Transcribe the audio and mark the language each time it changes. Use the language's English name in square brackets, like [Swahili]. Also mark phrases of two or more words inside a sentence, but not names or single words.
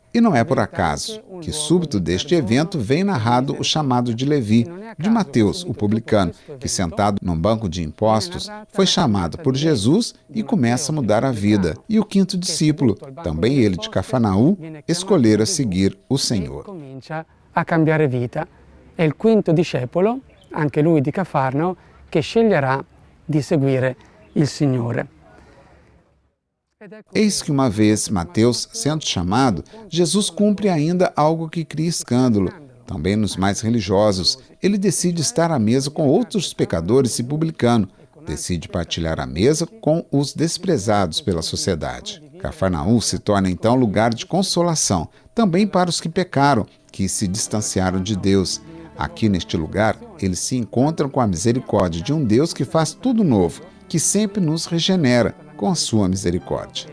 [Portuguese] E não é por acaso que, súbito deste evento, vem narrado o chamado de Levi, de Mateus, o publicano, que, sentado num banco de impostos, foi chamado por Jesus e começa a mudar a vida. E o quinto discípulo, também ele de Cafarnaum, escolhera seguir o Senhor. [Italian] A cambiare vita. É o quinto discepolo, anche lui di Cafarnao, che sceglierà di seguire il Signore. [Portuguese] Eis que uma vez Mateus sendo chamado, Jesus cumpre ainda algo que cria escândalo. Também nos mais religiosos, ele decide estar à mesa com outros pecadores e publicanos. Decide partilhar a mesa com os desprezados pela sociedade. Cafarnaum se torna então lugar de consolação, também para os que pecaram, que se distanciaram de Deus. Aqui neste lugar, eles se encontram com a misericórdia de um Deus que faz tudo novo, que sempre nos regenera com a sua misericórdia.